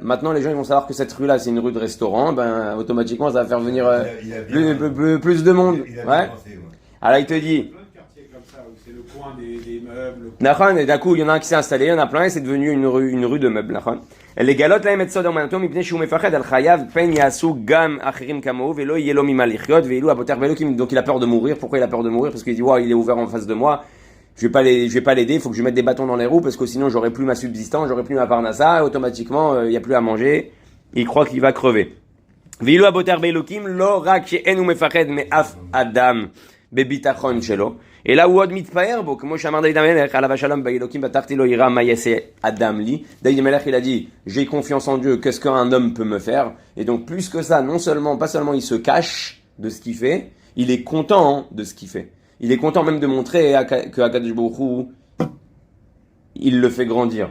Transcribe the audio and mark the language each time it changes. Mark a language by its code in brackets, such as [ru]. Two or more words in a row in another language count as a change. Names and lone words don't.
[fr] Maintenant, les gens ils vont savoir que cette rue-là, c'est une rue de restaurant. Ben, automatiquement, ça va faire venir Il a bien- plus de monde. Il a bien Ouais. pensé, ouais. Alors, il te dit, Plein de quartiers comme ça où c'est le coin des meubles. Nachon, et d'un coup, il y en a un qui s'est installé, il y en a plein, et c'est devenu une rue de meubles. Nachon. Les galotes là, ils mettent ça dans mon [he] מפני שהוא מפחד על חייו פן יעשו גם אחרים כמוהו ולא יהיה לו ממה לחיות ואילו הבוטח באלוקים. [fr] Donc il a peur de mourir. Pourquoi il a peur de mourir? Parce qu'il dit, ouais, il est ouvert en face de moi. Je vais pas l'aider. Il faut que je mette des bâtons dans les roues parce que sinon j'aurai plus ma subsistance, j'aurai plus ma parnassa. Automatiquement, il y a plus à manger. Il croit qu'il va crever. [he] ואילו הבוטח באלוקים לא רק שאינו מפחד מאף אדם בביטחון שלו. [fr] Et là où [he] עוד מתפאר, [fr] bon, comme [he] שאמר דוד המלך, עליו השלום באלוקים בטחתי לא אירא מה יעשה אדם לי. [fr] David Amelech, il a dit, j'ai confiance en Dieu, qu'est-ce qu'un homme peut me faire? Et donc, plus que ça, pas seulement il se cache de ce qu'il fait, il est content de ce qu'il fait. Il est content même de montrer que Akadosh Baruch Hu, il le fait grandir.